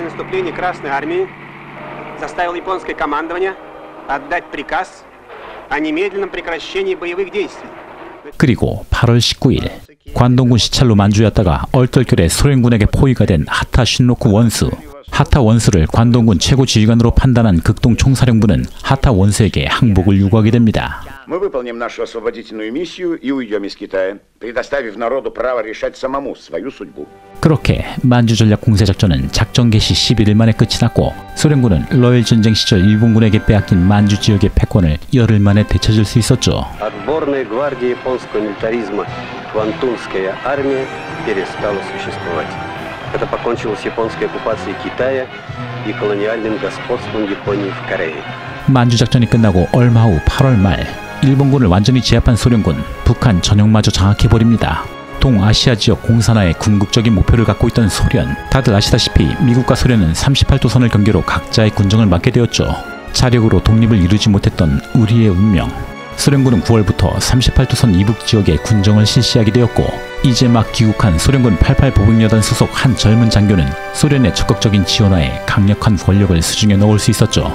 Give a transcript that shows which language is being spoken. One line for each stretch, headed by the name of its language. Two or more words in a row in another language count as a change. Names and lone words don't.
Korean: 그리고 8월 19일 관동군 시찰로 만주였다가 얼떨결에 소련군에게 포위가 된 하타 쉰로쿠 원수. 하타 원수를 관동군 최고 지휘관으로 판단한 극동 총사령부는 하타 원수에게 항복을 요구하게 됩니다.
Russian: Мы выполним нашу освободительную миссию и уйдем из Китая, предоставив народу право решать самому свою судьбу.
Korean: 그렇게 만주 전략 공세 작전은 작전 개시 11일 만에 끝이 났고 소련군은 러일 전쟁 시절 일본군에게 빼앗긴 만주 지역의 패권을 열흘 만에 되찾을 수 있었죠.
Russian: Отборная гвардия японского милитаризма Квантунская армия перестала существовать. Это покончило с японской оккупацией Китая и колониальным господством Японии в Корее.
Korean: 만주 작전이 끝나고 얼마 후 8월 말 일본군을 완전히 제압한 소련군, 북한 전역마저 장악해버립니다. 동아시아 지역 공산화에 궁극적인 목표를 갖고 있던 소련. 다들 아시다시피 미국과 소련은 38도선을 경계로 각자의 군정을 맡게 되었죠. 자력으로 독립을 이루지 못했던 우리의 운명. 소련군은 9월부터 38도선 이북 지역에 군정을 실시하게 되었고 이제 막 귀국한 소련군 88보병여단 소속 한 젊은 장교는 소련의 적극적인 지원하에 강력한 권력을 수중에 넣을 수 있었죠.